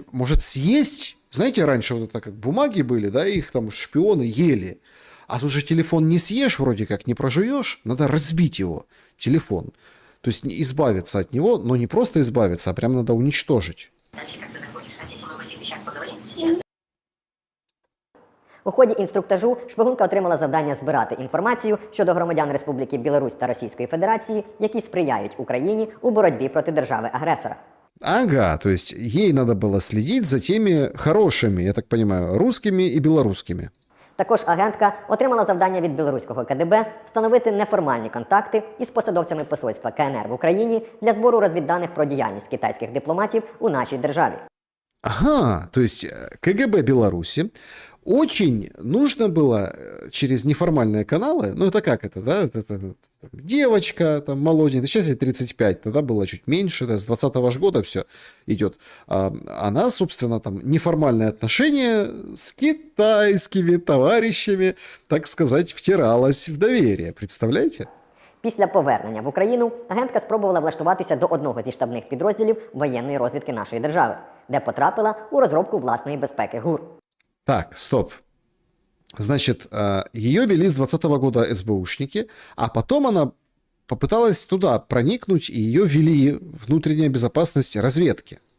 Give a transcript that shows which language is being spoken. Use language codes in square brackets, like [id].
[ru] Может, съесть? Знаете, раньше вот это как бумаги были, да, их там шпионы ели. А тут же телефон не съешь вроде как, не прожуешь. Надо разбить его, телефон. То есть избавиться от него, но не просто избавиться, а прям надо уничтожить. Дальше как ты захочешь. Хотите мы об этих вещах поговорим сейчас? [uk] У ході інструктажу шпигунка отримала завдання збирати інформацію щодо громадян Республіки Білорусь та Російської Федерації, які сприяють Україні у боротьбі проти держави-агресора. [ru] Ага, то есть ей надо было следить за теми хорошими, я так понимаю, русскими и белорусскими. [uk] Також агентка отримала завдання від білоруського КДБ встановити неформальні контакти із посадовцями посольства КНР в Україні для збору розвідданих про діяльність китайських дипломатів у нашій державі. [ru] Ага, то есть КГБ Беларуси очень нужно было через неформальные каналы, ну это как это, да, это девочка там молоденькая, сейчас ей 35, тогда было чуть меньше, да, с 20-го же года все идет. Она, собственно, там неформальные отношения с китайскими товарищами, так сказать, втиралась в доверие, представляете? [uk] Після повернення в Україну агентка спробувала влаштуватися до одного зі штабних підрозділів воєнної розвідки нашої держави, де потрапила у розробку власної безпеки ГУР. [ru] Так, стоп. Значит, ее вели с 2020 года СБУшники, а потом она попыталась туда проникнуть, и ее вели внутренняя безопасность разведки.